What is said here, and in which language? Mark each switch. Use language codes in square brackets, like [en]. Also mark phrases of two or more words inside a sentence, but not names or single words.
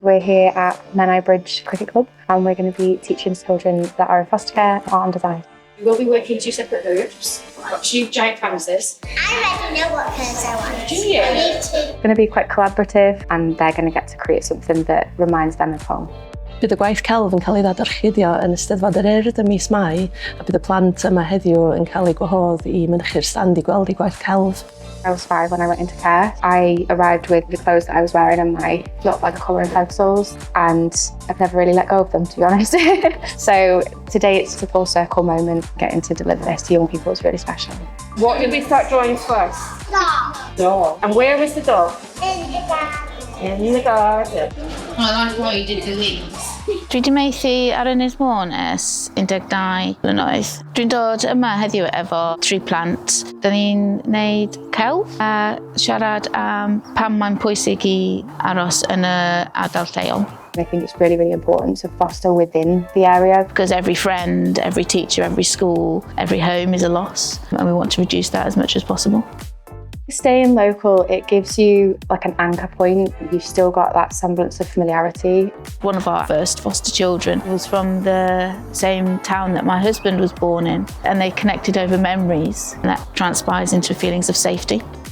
[en] We're here at Menai Bridge Cricket Club and we're going to be teaching children that are in foster care art and design. We'll be working two separate groups. We've got two giant canvases. I already know what colours I want. Do you? I need to. It's going to be quite collaborative and they're going to get to create something that reminds them of home. [cy] Bydd y gwaith celf yn cael ei ddadorchudio yn Eisteddfod yr Urdd ym mis Mai a bydd y plant yma heddiw yn cael ei gwahodd I mynychu'r stand I gweld ei gwaith celf. [en] I was 5 when I went into care. I arrived with the clothes that I was wearing and my looked like colouring pencils and I've never really let go of them, to be honest. So today it's a full circle moment. Getting to deliver this to young people is really special. What did we start drawing first? Doll. And where was the doll? In the garden. In the garden. I like what you did to these. [cy] Dwi wedi meithi ar Ynys Môn ers 12 blynedd. Dwi'n dod yma heddiw efo 3 plant. Dyn ni'n gwneud celf a siarad am pam mae'n pwysig I aros yn y ardal lleol. [en] I think it's really, really important to foster within the area. Because every friend, every teacher, every school, every home is a loss. And we want to reduce that as much as possible. Staying local, it gives you like an anchor point. You've still got that semblance of familiarity. One of our first foster children was from the same town that my husband was born in, and they connected over memories, and that transpires into feelings of safety.